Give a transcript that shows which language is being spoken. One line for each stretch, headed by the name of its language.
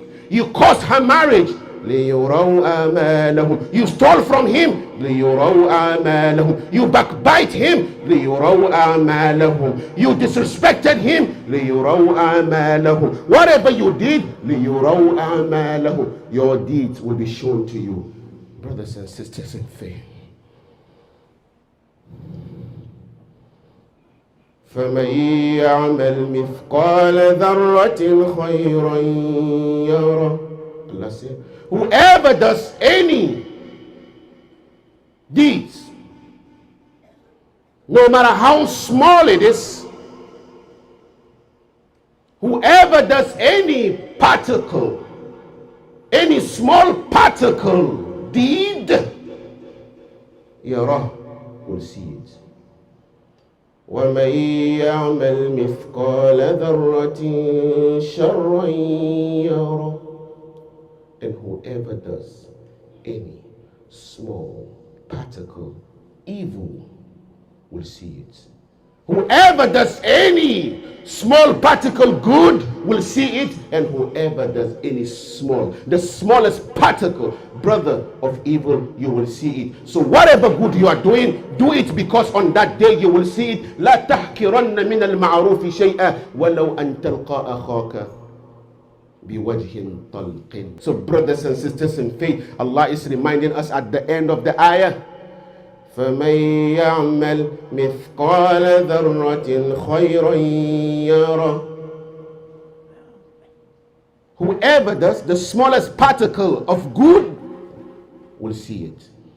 English: You caused her marriage,
Arabic: لِيُرَوْا أَعْمَالَهُمْ.
English: You stole from him,
Arabic: لِيُرَوْا أَعْمَالَهُمْ.
English: You backbite him,
Arabic: لِيُرَوْا أَعْمَالَهُمْ.
English: You disrespected him,
Arabic: لِيُرَوْا أَعْمَالَهُمْ.
English: Whatever you did,
Arabic: لِيُرَوْا أَعْمَالَهُمْ.
English: Your deeds will be shown to you. Brothers and sisters in faith,
Arabic: فَمَنْ يَعْمَلْ مِثْقَالَ ذَرَّةٍ خَيْرًا يَرَهُ.
English: Allah said, whoever does any deeds, no matter how small it is, whoever does any particle, any small particle deed,
Arabic: يَرَهُ,
English: will see it.
Arabic: وَمَنْ يَعْمَلْ مِثْقَالَ ذَرَّةٍ شَرًّا يَرَهُ.
English: And whoever does any small particle evil will see it. Whoever does any small particle good will see it, and whoever does any small, the smallest particle, brother, of evil, you will see it. So whatever good you are doing, do it, because on that day you will see it.
Arabic: لا تحقرن من المعروف شيئا ولو أن تلقى أخاك بوجه طلق.
English: So brothers and sisters in faith, Allah is reminding us at the end of the ayah,
Arabic: فَمَنْ يَعْمَلْ مِثْقَالَ ذَرَّةٍ خَيْرًا يَرَهُ.
English: Whoever does the smallest particle of good will see it.